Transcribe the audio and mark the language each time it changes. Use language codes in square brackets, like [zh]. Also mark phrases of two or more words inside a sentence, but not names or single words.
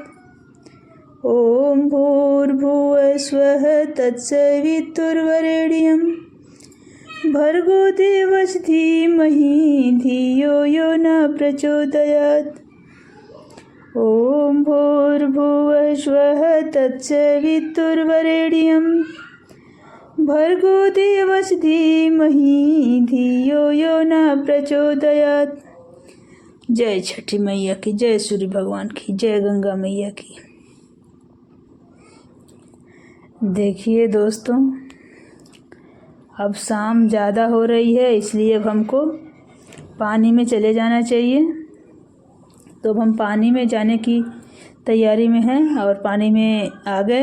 [sa] ओम भूर्भुवः स्वः तत्सवितुर्वरेण्यं भर्गो देवस्य धीमहि धियो यो नः प्रचोदयात्। ओम भूर्भुवः स्वः तत्सवितुर्वरेण्यं भर्गो देवस्य धीमहि धियो यो नः प्रचोदयात्। [hi] जय छठी मैया की, जय सूर्य भगवान की, जय गंगा मैया की। देखिए दोस्तों, अब शाम ज़्यादा हो रही है, इसलिए अब हमको पानी में चले जाना चाहिए। तो अब हम पानी में जाने की तैयारी में हैं और पानी में आ गए।